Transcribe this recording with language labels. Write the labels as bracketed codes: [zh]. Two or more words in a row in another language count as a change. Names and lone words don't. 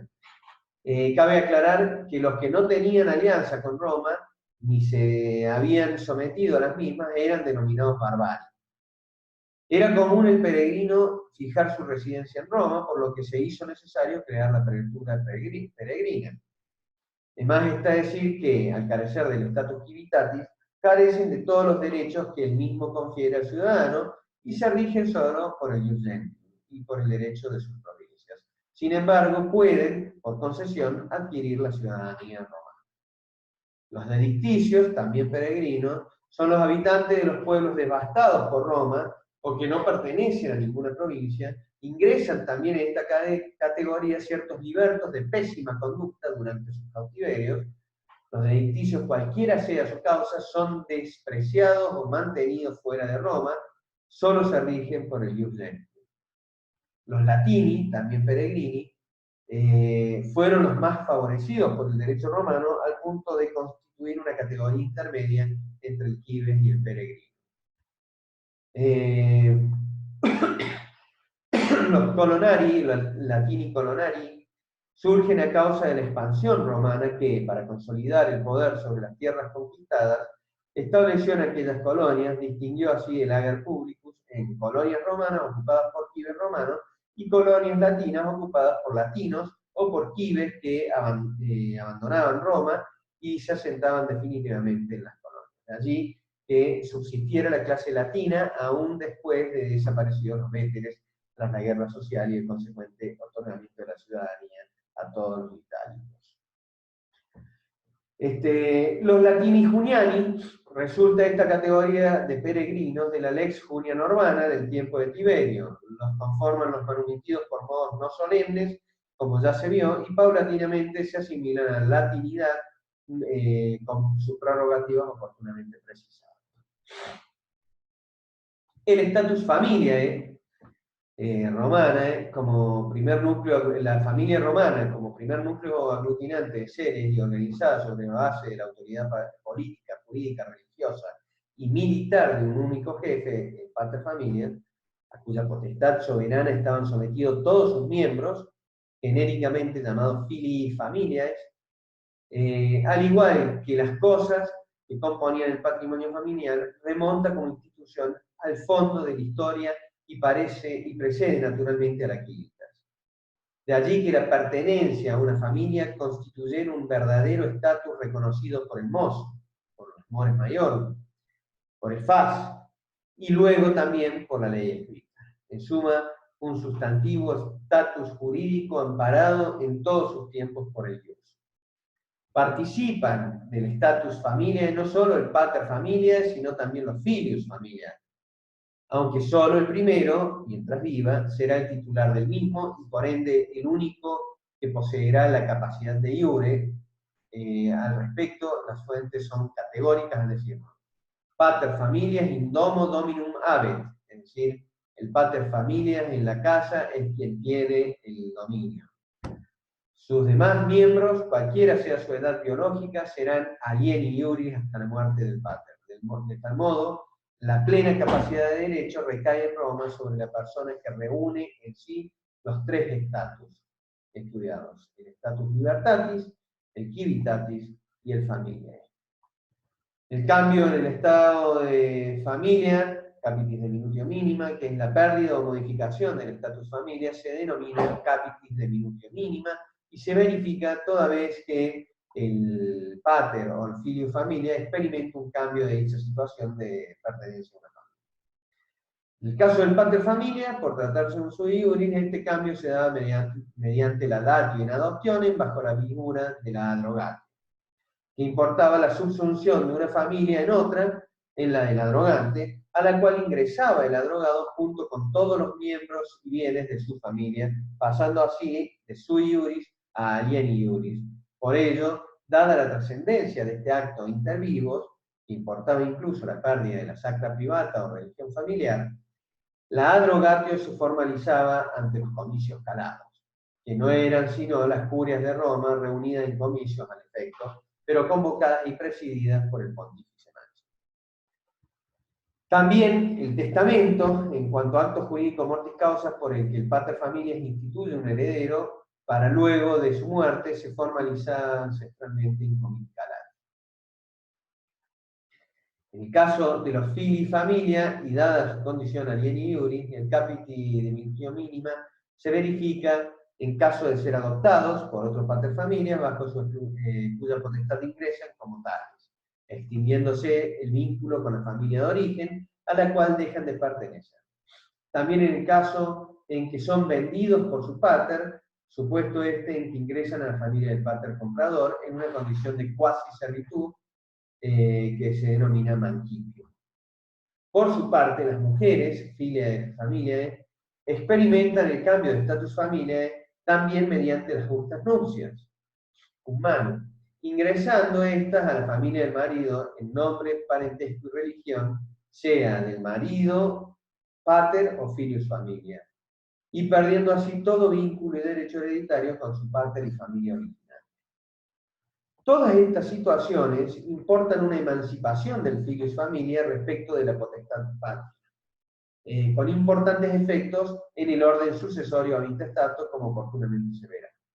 [es] Cabe aclarar que los que no tenían alianza con Roma ni se habían sometido a las mismas eran denominados barbarios. Era común el peregrino fijar su residencia en Roma, por lo que se hizo necesario crear la prelatura peregrina. Además está decir que, al carecer del [la] status civitatis, [es] carecen de todos los derechos que el mismo confiere al ciudadano y se rigen solo por el [la] ius gentium [es] y por el derecho de sus provincias. Sin embargo, pueden, por concesión, adquirir la ciudadanía romana. Los dedicticios, también peregrinos, son los habitantes de los pueblos devastados por Roma o que no pertenecen a ninguna provincia. Ingresan también en esta categoría ciertos libertos de pésima conducta durante sus cautiverios. Los dedicticios, cualquiera sea su causa, son despreciados o mantenidos fuera de Roma, solo se rigen por el [la] ius gentium. [es] Los latini, también peregrini, fueron los más favorecidos por el derecho romano al punto de constituir una categoría intermedia entre el cives y el peregrino. Los colonari, los [la] latini colonari, [es] surgen a causa de la expansión romana que, para consolidar el poder sobre las tierras conquistadas, estableció en aquellas colonias, distinguió así el [la] ager publicus [es] en colonias romanas ocupadas por cives romanos y colonias latinas ocupadas por latinos o por quibes que abandonaban Roma y se asentaban definitivamente en las colonias. De allí que subsistiera la clase latina aún después de desaparecidos los véteres tras la guerra social y el consecuente otorgamiento de la ciudadanía a todos los itálicos. [la] Los latini juniani, [es] resulta esta categoría de peregrinos de la [la] lex junia normana [es] del tiempo de Tiberio. Los conforman los manumitidos por modos no solemnes, como ya se vio, y paulatinamente se asimilan a la latinidad con sus prerrogativas oportunamente precisadas. El [la] status familiae [es] romana, como primer núcleo, la familia romana como primer núcleo aglutinante de seres y organizada sobre la base de la autoridad política, jurídica, religiosa y militar de un único jefe, el [la] pater familias, [es] a cuya potestad soberana estaban sometidos todos sus miembros, genéricamente llamados [la] filii familiae, [es] al igual que las cosas que componían el patrimonio familiar, remonta como institución al fondo de la historia y precede naturalmente a la Quilitas. De allí que la pertenencia a una familia constituyera un verdadero estatus reconocido por el MOS, por los [la] mores mayor, [es] por el FAS, y luego también por la ley escrita. En suma, un sustantivo estatus jurídico amparado en todos sus tiempos por el Dios. Participan del [la] status familiae [es] no solo el [la] pater familiae, [es] sino también los [la] filius familiae, [es] aunque solo el primero, mientras viva, será el titular del mismo y por ende el único que poseerá la capacidad [la] de iure. [es] Al respecto, las fuentes son categóricas al decirlo. [la] Pater familias in domo dominum habet, [es] es decir, el [la] pater familias [es] en la casa es quien tiene el dominio. Sus demás miembros, cualquiera sea su edad biológica, serán [la] alieni iuris [es] hasta la muerte del pater. De tal modo, la plena capacidad de derecho recae en Roma sobre la persona que reúne en sí los tres estatus estudiados: el [la] status libertatis, [es] el civitatis y el familiae. El cambio en el estado de familia, [la] capitis de minutio mínima, [es] que es la pérdida o modificación del [la] status familia, [es] se denomina [la] capitis de minutio mínima [es] y se verifica toda vez que el pater o el [la] filio familia [es] experimenta un cambio de dicha situación de pertenencia a una familia. En el caso del [la] pater familia, [es] por tratarse de un [la] sui iuris, [es] este cambio se da mediante la [la] datio in adoptionem [es] bajo la figura de la adrogatio, que importaba la subsunción de una familia en otra, en la del adrogante, a la cual ingresaba el adrogado junto con todos los miembros y bienes de su familia, pasando así de [la] sui iuris [es] a [la] alieni iuris. [es] Por ello, dada la trascendencia de este acto [la] inter vivos, [es] que importaba incluso la pérdida de la [la] sacra privata [es] o religión familiar, la adrogatio se formalizaba ante los comicios calados, que no eran sino las curias de Roma reunidas en comicios al efecto, pero convocadas y presididas por el pontífice máximo. También el testamento, en cuanto a acto jurídico [la] mortis causa [es] por el que el [la] pater familias [es] instituye un heredero, para luego de su muerte se formaliza ancestralmente [la] in comitia calata. [es] En el caso de los [la] filii familia, [es] y dada su condición [la] alieni iuris, [es] el [la] capiti de minutio mínima [es] se verifica en caso de ser adoptados por otro [la] pater familia, [es] bajo cuya potestad ingresan como tales, extinguiéndose el vínculo con la familia de origen, a la cual dejan de pertenecer. También en el caso en que son vendidos por su pater, supuesto en que ingresan a la familia del pater comprador en una condición de quasi servitud, que se denomina mancipio. Por su parte, las mujeres, [la] filiae familiae, [es] experimentan el cambio de [la] status familiae [es] también mediante las justas nupcias, humano, ingresando estas a la familia del marido en nombre, parentesco y religión, sea del marido, pater o [la] filius familia, [es] y perdiendo así todo vínculo y derecho hereditario con su pater y familia original. Todas estas situaciones importan una emancipación del [la] filius familia [es] respecto de la potestad patria, con importantes efectos en el orden sucesorio [la] a intestato, [es] como oportunamente se verá.